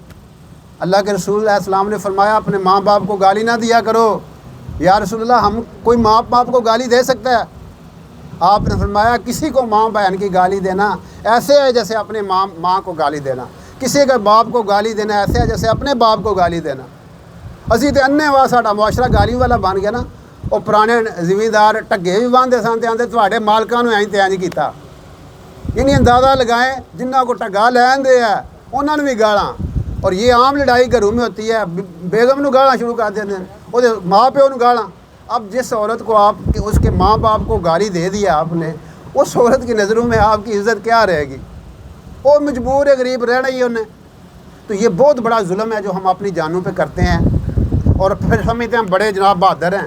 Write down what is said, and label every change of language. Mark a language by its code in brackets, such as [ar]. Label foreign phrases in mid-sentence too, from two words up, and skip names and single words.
[ur] اللہ کے رسول علیہ السلام نے فرمایا اپنے ماں باپ کو گالی نہ دیا کرو۔ یا رسول اللہ، ہم کوئی ماں باپ کو گالی دے سکتا ہے؟ آپ نے فرمایا کسی کو ماں بہن کی گالی دینا ایسے ہے جیسے اپنے ماں کو گالی دینا، کسی کے باپ کو گالی دینا ایسے ہے جیسے اپنے باپ کو گالی دینا۔ [pa] اسی تے انے وا ساڈا معاشرہ گالی والا بن گیا نا۔ [ur] وہ پرانے زمیندار [pa] ٹگے بھی باندھتے سن تے آندے تواڈے مالکاں نوں اینج تے اینج کیتا، یعنی اندازہ لگائیں جنہاں کو ٹگا لین دے ہے انہاں نوں بھی گالاں۔ [ur] اور یہ عام لڑائی گھروں میں ہوتی ہے، [pa] بیگم نوں گالاں شروع کر دیندے ہیں، وہ ماں پیو نوں گالاں۔ [ur] اب جس عورت کو آپ اس کے ماں باپ کو گالی دے دیا آپ نے، اس عورت کی نظروں میں آپ کی عزت کیا رہے گی؟ وہ مجبور ہے، غریب رہنا ہی انہیں۔ تو یہ بہت بڑا ظلم ہے جو ہم اپنی جانوں پہ کرتے ہیں، اور پھر سمجھتے ہیں ہم بڑے جناب بہادر ہیں۔